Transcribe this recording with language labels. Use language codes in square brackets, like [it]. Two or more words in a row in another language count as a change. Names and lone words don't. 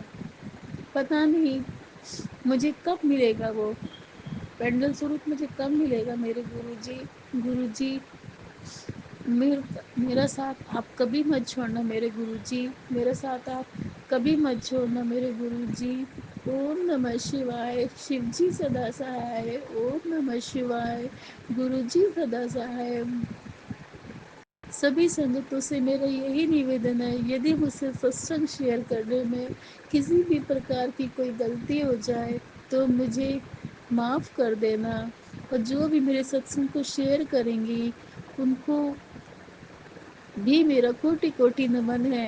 [hi] पता नहीं मुझे कब मिलेगा वह पिंडल स्वरूप. मुझे कब मिलेगा मेरे गुरु जी. गुरु जी मेरा साथ आप कभी मत छोड़ना मेरे गुरु जी. मेरा साथ आप कभी मत छोड़ना मेरे गुरु जी. [sa] ओम नमः शिवाय. [hi] शिव जी सदा सहाय. [sa] ओम नमः शिवाय. [hi] गुरु जी सदा सहाय. सभी संगतों से मेरा यही निवेदन है यदि मुझ से सत्संग शेयर करने में किसी भी प्रकार की कोई गलती हो जाए तो मुझे माफ़ कर देना. और जो भी मेरे सत्संग को शेयर करेंगी उन को भी मेरा कोटि कोटि नमन है.